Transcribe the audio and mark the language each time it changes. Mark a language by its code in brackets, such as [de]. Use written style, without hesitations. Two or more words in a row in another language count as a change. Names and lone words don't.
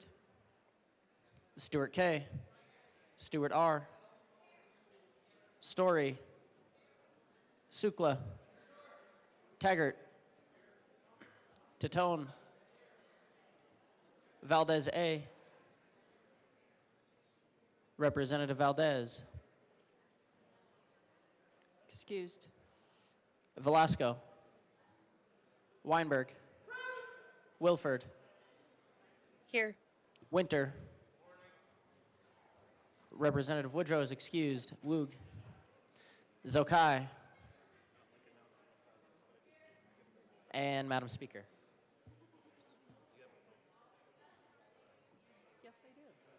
[en] Stewart K, Stewart R, Story, Sukla, Taggart, Titone, Valdez A, Representative Valdez, Excused. Velasco, Weinberg, Wilford, Here. Winter, Representative Woodrow is excused. Woog, Zokai, and Madam Speaker. Yes, I do.